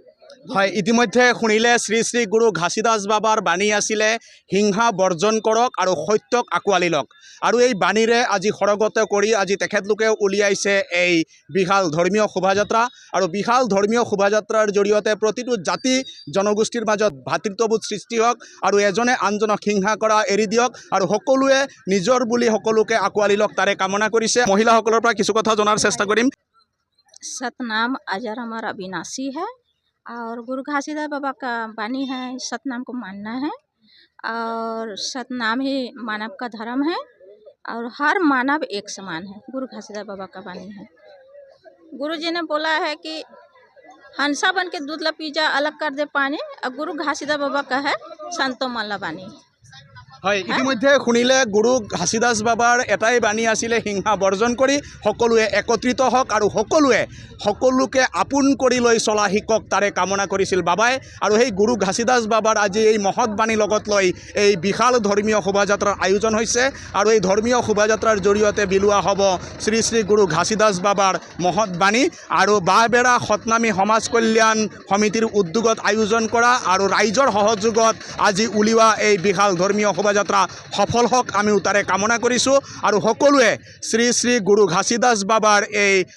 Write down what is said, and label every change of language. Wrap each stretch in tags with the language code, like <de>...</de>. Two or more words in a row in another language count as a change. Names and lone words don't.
<as>হয় ইতিমধ্যে শুনিলে শ্ৰী শ্ৰী গুৰু ঘাসীদাস বাবাৰ বাণী আছিলে হিংসা বৰ্জন কৰক আৰু সত্যক আঁকোৱালি লওক আৰু এই বাণীৰে আজি সৰগত কৰি আজি তেখেতলোকে উলিয়াইছে এই বিশাল ধৰ্মীয় শোভাযাত্ৰা আৰু বিশাল ধৰ্মীয় শোভাযাত্ৰাৰ জৰিয়তে প্ৰতিটো জাতি জনগোষ্ঠীৰ মাজত ভাতৃত্ববোধ সৃষ্টি হওক আৰু এজনে আনজনক হিংসা কৰা এৰি দিয়ক আৰু সকলোৱে নিজৰ বুলি সকলোকে আঁকোৱালি লওক তাৰে কামনা কৰিছে মহিলাসকলৰ পৰা কিছু কথা জনাৰ চেষ্টা কৰিম</as> <hi>सतनाम अजर अमर अविनाशी है और गुरु घासीदास बाबा का वाणी है सतनाम को मानना है और सतनाम ही मानव का धर्म है और हर मानव एक समान है गुरु घासीदास बाबा का वाणी है गुरु जी ने बोला है कि हंसा बन के दूध ला पी जा अलग कर दे पानी और गुरु घासीदास बाबा का है संतो मन ला वाणी</hi> <as>হয় ইতিমধ্যে শুনিলে গুৰু ঘাসীদাস বাবাৰ এটাই বাণী আছিলে হিংসা বৰ্জন কৰি সকলোৱে একত্ৰিত হওক আৰু সকলোকে আপোন কৰি লৈ চলা শিকক তাৰে কামনা কৰিছিল বাবাই আৰু সেই গুৰু ঘাসীদাস বাবাৰ আজি এই মহৎ বাণী লগত লৈ এই বিশাল ধৰ্মীয় শোভাযাত্ৰাৰ আয়োজন হৈছে আৰু এই ধৰ্মীয় শোভাযাত্ৰাৰ জৰিয়তে বিলোৱা হ'ব শ্ৰী শ্ৰী গুৰু ঘাসীদাস বাবাৰ মহৎ বাণী আৰু বাহবেৰা সতনামী সমাজ কল্যাণ সমিতিৰ উদ্যোগত আয়োজন কৰা আৰু ৰাইজৰ সহযোগত আজি উলিওৱা এই বিশাল ধৰ্মীয় শোভাযাত্ৰা সফল হওক আমিও তাৰে কামনা কৰিছোঁ আৰু সকলোৱে শ্ৰী শ্ৰী গুৰু ঘাসীদাস বাবাৰ এই</as>